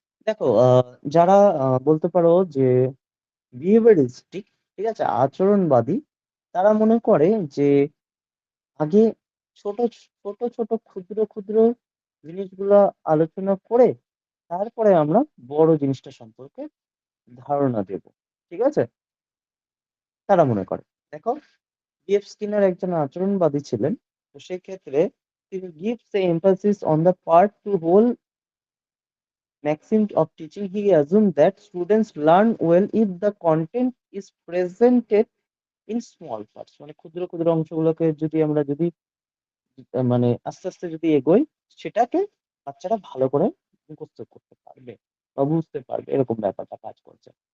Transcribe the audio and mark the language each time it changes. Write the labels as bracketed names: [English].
[Bangla] দেখো যারা বলতে পারো যে বিহেভিয়ারিস্টিক, ঠিক আছে, আচরণবাদী, তারা মনে করে যে আগে ছোট ছোট ছোট ক্ষুদ্র ক্ষুদ্র জিনিসগুলো আলোচনা করে তারপরে আমরা বড় জিনিসটা সম্পর্কে ধারণা দেব, ঠিক আছে, তারা মনে করে। দেখো ডিএফ স্কিনার একজন আচরণবাদী ছিলেন, তো সেক্ষেত্রে তিনি [English] gives the emphasis on the part to whole maxim of teaching. He assumed that students learn well if the content is presented in small parts, [Bangla] মানে ক্ষুদ্র ক্ষুদ্র অংশগুলোকে যদি মানে আস্তে আস্তে যদি এগোই, সেটাকে বাচ্চারা ভালো করে মুখস্থ করতে পারবে বা বুঝতে পারবে, এরকম ব্যাপারটা কাজ করছে।